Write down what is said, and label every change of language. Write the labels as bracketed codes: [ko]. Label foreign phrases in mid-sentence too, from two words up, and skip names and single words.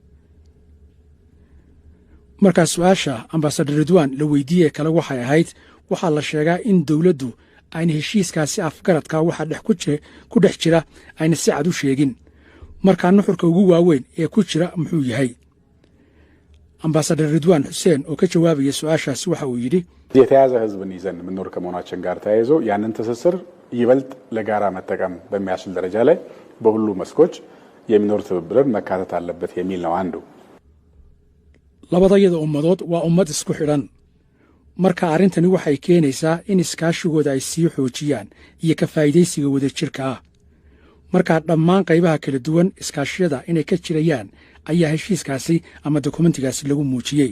[so] marka su'aasha ambassador Ridwan la weydiiyay kale waxay ahayd waxaa la sheegaa in dawladdu ayna heshiiskaasi afgaradka waxa ku dhex jira ayna si cad u sheegin. marka nuxurka ugu waaweyn ee ku jira muxuu yahay? ambassador Ridwan Hussein oo ka jawaabaya su'aashaasi waxa uu yidhi [am] የተያዘ ህዝብን ይዘን ምንኖር ከመሆናችን ጋር ተያይዞ ያንን ትስስር ይበልጥ ለጋራ መጠቀም በሚያስችል ደረጃ ላይ በሁሉ መስኮች የሚኖር ትብብርን መካተት አለበት የሚል ነው አንዱ። [so] labadayada ummadood waa ummad isku xidhan. marka arrintani waxay keenaysaa in iskaashigooda ay sii xoojiyaan iyo ka faa'iidaysiga wadajirka ah. marka dhammaan qaybaha kala duwan iskaashiyada inay ka jirayaan ayaa heshiiskaasi ama dokumentigaasi lagu muujiyey.